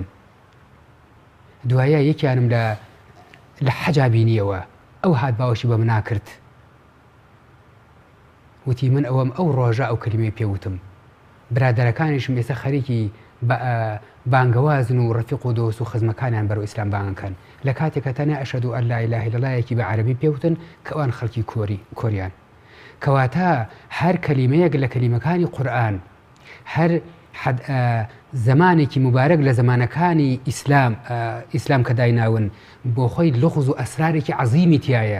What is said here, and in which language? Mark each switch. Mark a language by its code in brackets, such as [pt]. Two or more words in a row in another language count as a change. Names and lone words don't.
[ckb] دوایە یەکیانم لە حەجا بینیەوە، ئەو هات باوەشی بە منا کرد، وتی من ئەوەم ئەو ڕۆژە ئەو کلمەی پێوتم. برادەرەکانیشم ئێستا خەریکی بانگەوازن و ڕەفیق و دۆست و خزمەکانیان بەرەو ئیسلام بانگەکەن. لە کاتێکە تەنیا [ar] ئەشهد ئەن لا إله إلا الله [ckb] یەکی بە عەرەبی پێوتن کە ئەوان خەڵکی کۆریان. کەواتە هەر کەلیمەیەک لە کەلیمەکانی قورئان، هەر زمانێکی مبارەک لە زمانەکانی ئیسلام کە دایناون بۆ خۆی لغز و ئەسرارێکی عەزیمی تایە.